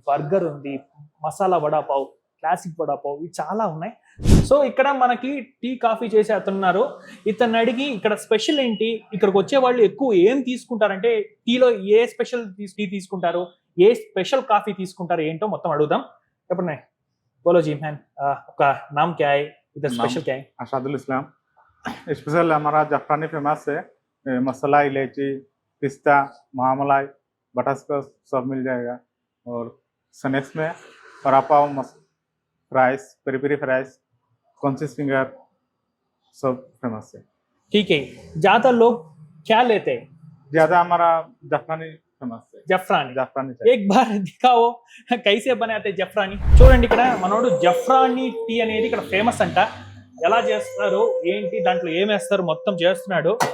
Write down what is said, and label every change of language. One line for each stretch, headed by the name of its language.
Telugu: Burger ఉంది, masala vada pav, classic vada pav, ఇవి చాలా ఉన్నాయి. సో ఇక్కడ మనకి టీ కాఫీ చేసి అతనున్నారు. ఇతను అడిగి ఇక్కడ స్పెషల్ ఏంటి, ఇక్కడికి వచ్చే వాళ్ళు ఎక్కువ ఏం తీసుకుంటారంటే, టీలో ఏ స్పెషల్ టీ తీసుకుంటారు, ఏ స్పెషల్ కాఫీ తీసుకుంటారు, ఏంటో మొత్తం అడుగుదాం. చెప్పండి,
Hindi: बोलो जी मैन, आपका नाम क्या है, इधर स्पेशल क्या है? अरशदुल इस्लाम। स्पेशल हमारा जाफरानी फेमस है, मसाला, इलायची, पिस्ता, महामलाई, बटरस्कॉच सब मिल जाएगा। और स्नैक्स में परापाव, fries, peri peri fries, concise finger सब फेमस है। ठीक है, ज्यादा लोग क्या लेते हैं? ज्यादा हमारा जाफरानी फेमस है,
Telugu: జఫ్రానీ.
Hindi: जाफरानी चाय। एक बार दिखाओ कैसे बनाते జఫ్రానీ.
Telugu: చూడండి, ఇక్కడ మనోడు జఫ్రానీ టీ అనేది ఇక్కడ ఫేమస్ అంట. ఎలా చేస్తారు ఏంటి, దాంట్లో ఏమేస్తారు మొత్తం చేస్తున్నాడు.